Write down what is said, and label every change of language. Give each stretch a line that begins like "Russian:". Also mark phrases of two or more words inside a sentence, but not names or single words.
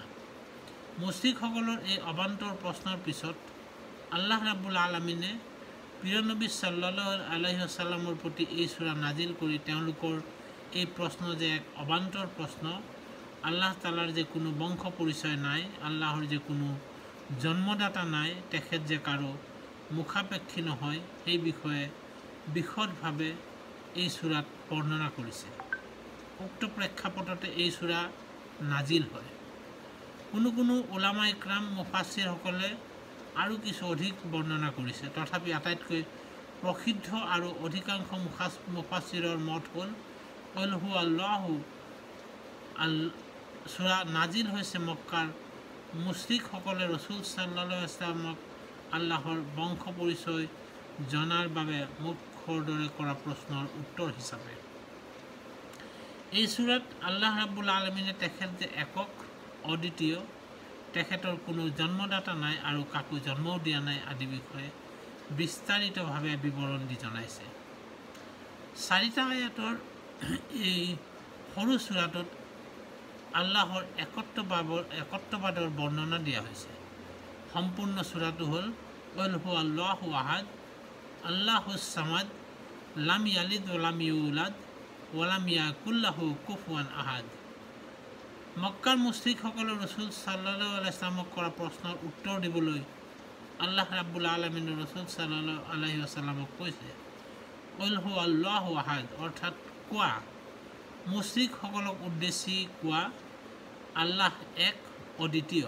Assamese: মুশ্ৰিকসকলৰ এই অবান্তৰ প্ৰশ্নৰ পিছত আল্লাহ ৰাব্বুল আলামিনে প্ৰিয় নবী
Arabic: صلى الله عليه وسلم
Assamese: প্ৰতি এই চূৰা নাজিল কৰি তেওঁলোকৰ এই প্ৰশ্ন যে এক অবান্তৰ প্ৰশ্ন, আল্লাহ তালাৰ যে কোনো বংশ পৰিচয় নাই, আল্লাহৰ যে কোনো জন্মদাতা নাই, তেখেত যে কাৰো মুখাপেক্ষী নহয়, সেই বিষয়ে বিশদভাৱে এই চূৰাত বৰ্ণনা কৰিছে। উক্ত প্ৰেক্ষাপটতে এই চূৰা নাজিল হয়। কোনো উলামা ইকৰাম, মুফাছিৰসকলে আৰু কিছু অধিক বৰ্ণনা কৰিছে। তথাপি আটাইতকৈ প্ৰসিদ্ধ আৰু অধিকাংশ মুফাছিৰৰ মত হ'ল কুল হু আল্লাহু চূৰা নাজিল হৈছে মক্কাৰ মুশ্ৰিকসকলে ৰসুল
Arabic: صلى الله عليه وسلم
Assamese: আল্লাহৰ বংশ পৰিচয় জনাৰ বাবে মুখ খৰদৰে কৰা প্ৰশ্নৰ উত্তৰ হিচাপে। এই চূৰাত আল্লাহ ৰাব্বুল আলামিনে তেখেত যে একক, অদ্বিতীয়, তেখেতৰ কোনো জন্মদাতা নাই আৰু কাকো জন্মও দিয়া নাই আদি বিষয়ে বিস্তাৰিতভাৱে বিৱৰণ দি জনাইছে। 4টা আয়াতৰ এই সৰু চূৰাটোত আল্লাহৰ একত্ববাদৰ বৰ্ণনা দিয়া হৈছে। সম্পূৰ্ণ চূৰাটো হ'ল
Arabic: قل هو الله أحد، الله الصمد، لم يلد و لم يولد و لم يكن له كفوا أحد.
Assamese: মক্কাৰ মুশ্ৰিকসকলে ৰাসূল
Arabic: صلى الله عليه وسلم
Assamese: কৰা প্ৰশ্নৰ উত্তৰ দিবলৈ আল্লাহ ৰাব্বুল আলামিনে ৰাসূল
Arabic: صلى الله عليه وسلم
Assamese: কৈছে
Arabic: قل هو الله أحد,
Assamese: অৰ্থাৎ কোৱা, মুশ্ৰিকসকলক উদ্দেশ্যি কোৱা, আল্লাহ এক অদ্বিতীয়।